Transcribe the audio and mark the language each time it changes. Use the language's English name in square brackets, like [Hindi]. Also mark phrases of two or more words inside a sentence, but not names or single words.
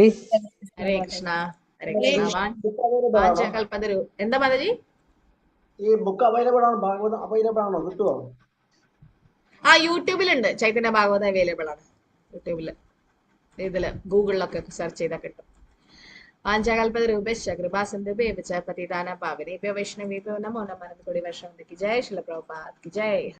[Malayalam] ഹരേ കൃഷ്ണ. ഹരേ കൃഷ്ണ. വാഞ്ചകൽപതരു. എന്താ മാതാജി? ഈ [English] book available [Malayalam] ആണ്? ഭാഗവതം അവൈലബിൾ ആണോ? കിട്ടുമോ? യൂട്യൂബിലുണ്ട്. ചൈതന്യ ഭാഗവതം അവൈലബിൾ ആണ് യൂട്യൂബില്. ഇതില് ഗൂഗിളിലൊക്കെ സെർച്ച് ചെയ്താൽ കിട്ടും. [Sanskrit] വാഞ്ചകൽപതരൂപശ്ച കൃപാസിന്ധുഭ്യശ്ച പതിതാനാം പാവനേഭ്യോ വൈഷ്ണവേഭ്യോ നമോ നമഃ. [Malayalam] 1 കോടി വർഷം. [Hindi] जय श्रील प्रभुपाद की जय.